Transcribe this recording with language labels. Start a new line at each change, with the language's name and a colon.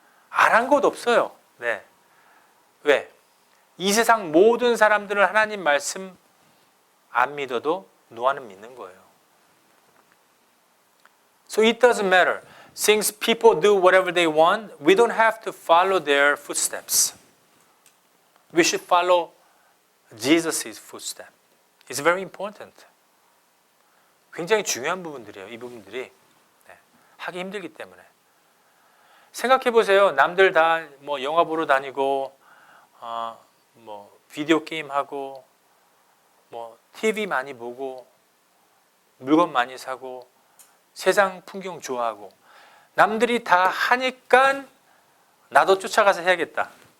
Korean: 안 한 것 없어요. 네. 왜? 이 세상 모든 사람들은 하나님 말씀 안 믿어도 노아는 믿는 거예요.
English: So it doesn't matter. Since people do whatever they want, we don't have to follow their footsteps. We should follow Jesus' footsteps. It's very important.
Korean: 굉장히 중요한 부분들이에요. 이 부분들이. 네. 하기 힘들기 때문에. 생각해 보세요. 남들 다 뭐 영화 보러 다니고, 뭐 비디오 게임 하고, 뭐 TV 많이 보고, 물건 많이 사고, 세상 풍경 좋아하고, 남들이 다 하니까 나도 쫓아가서 해야겠다.